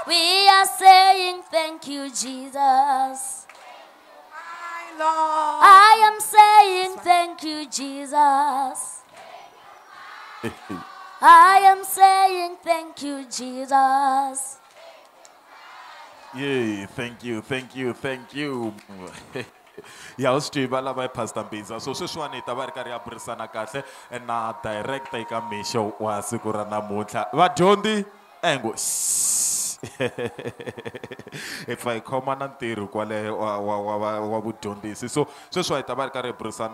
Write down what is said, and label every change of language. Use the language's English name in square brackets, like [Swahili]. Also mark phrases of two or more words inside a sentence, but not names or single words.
[English] We are saying thank you, Jesus. My Lord. I am saying thank you, Jesus. I am saying thank you, Jesus. Yeah, thank you. [Tsonga] Ya uswi va lava Pastor Mbiza so sweswiwani ta va ri karhi ya burisana kahle na director eka mixo wa siku ra namuntlha vadyondzi engo [English] if I [Tsonga] khoma na ntirho kwale wa vudyondzisi so sweswi hi ta va ri karhi hi burisana